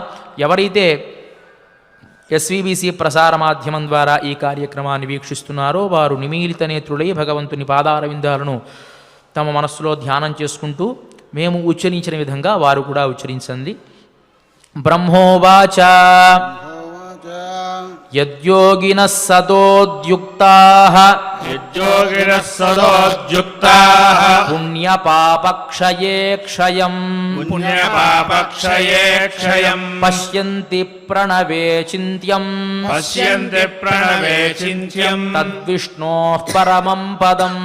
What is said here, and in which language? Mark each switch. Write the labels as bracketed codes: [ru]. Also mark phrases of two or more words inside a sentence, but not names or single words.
[te] ఎవరైతే ఎస్వీబీసీ ప్రసార మాధ్యమం ద్వారా ఈ కార్యక్రమాన్ని వీక్షిస్తున్నారో వారు నిమీలిత నేత్రులై భగవంతుని పాదారవిందాలను తమ మనస్సులో ధ్యానం చేసుకుంటూ మేము ఉచ్చరించిన విధంగా వారు కూడా ఉచ్చరించండి. [sa] బ్రహ్మోవాచ యద్యోగినః సతోద్యుక్తాః योगिनः सदोद्युक्ताः पुण्यपापक्षये क्षयम् पुण्यपापक्षये क्षयम् पश्यन्ति प्रणवे चिन्त्यम् पश्यन्ति प्रणवे चिन्त्यम् तद्विष्णोः परमं पदम्